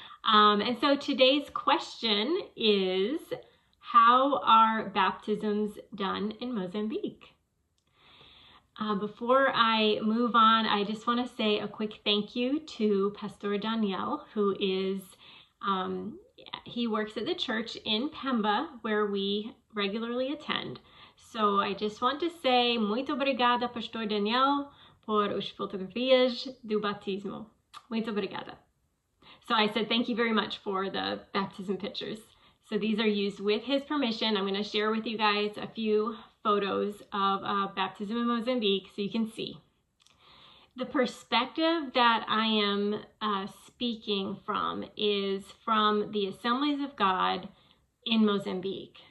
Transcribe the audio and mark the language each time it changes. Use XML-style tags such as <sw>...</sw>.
<en>And so today's question is, how are baptisms done in Mozambique? Before I move on, I just want to say a quick thank you to Pastor Daniel, who is, he works at the church in Pemba, where we regularly attend. So I just want to say,</en> <pt>muito obrigada, Pastor Daniel, por as fotografias do batismo. Muito obrigada.</pt> <en>So I said thank you very much for the baptism pictures. So these are used with his permission. I'm going to share with you guys a few photos of baptism in Mozambique so you can see. The perspective that I am speaking from is from the Assemblies of God in Mozambique.</en>